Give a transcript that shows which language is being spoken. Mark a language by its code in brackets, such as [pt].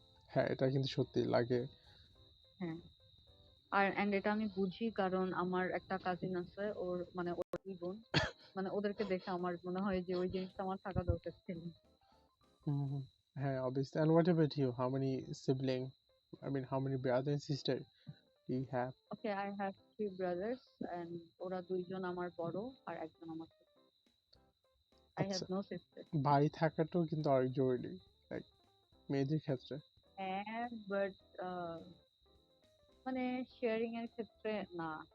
[bn] হ্যাঁ, এটা কিন্তু সত্যি লাগে। হ্যাঁ, আর এন্ড এটা আমি বুঝি কারণ আমার একটা কাজিন আছে, ওর মানে ওর দুই বোন, মানে ওদেরকে দেখে আমার মনে হয় যে ওই জিনিসটা আমার থাকা দরকার ছিল। হুম, হ্যাঁ, obviously. [en] And what about you? How many sibling? I mean, how many brother and sister do you have? [bn] Okay, [en] I have three brothers [bn] and ওরা দুইজন আমার বড় আর একজন আমার ছোট। [en] I have [bn] আচ্ছা, [en] No sister. [bn] ভাই থাকাটাও কিন্তু অনেক জরুরি, লাইক মেয়েদের ক্ষেত্রে। হ্যাঁ, বাট মানে শেয়ারিং এর ক্ষেত্রে না।